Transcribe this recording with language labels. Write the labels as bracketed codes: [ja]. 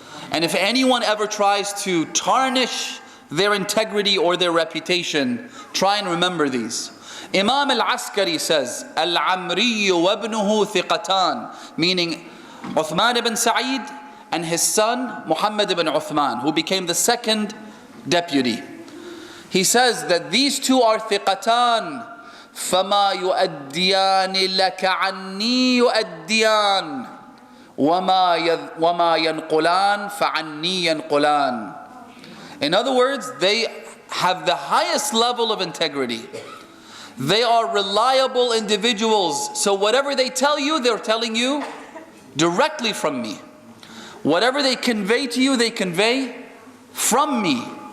[en] And if anyone ever tries to tarnish their integrity or their reputation, try and remember these. Imam al-Askari says, Al-Amriyu wabnuhu thiqatan, meaning Uthman ibn Sa'id and his son Muhammad ibn Uthman, who became the 2nd deputy. He says that these 2 are thiqatan, [ar] فَمَا يُؤَدِّيَانِ لَكَ عَنِّي يُؤَدِّيَانِ وَمَا يَنْقُلَانِ فَعَنِّي يَنْقُلَانِ. [en] In other words, they have the highest level of integrity. They are reliable individuals. So whatever they tell you, they're telling you directly from me. Whatever they convey to you, they convey from me.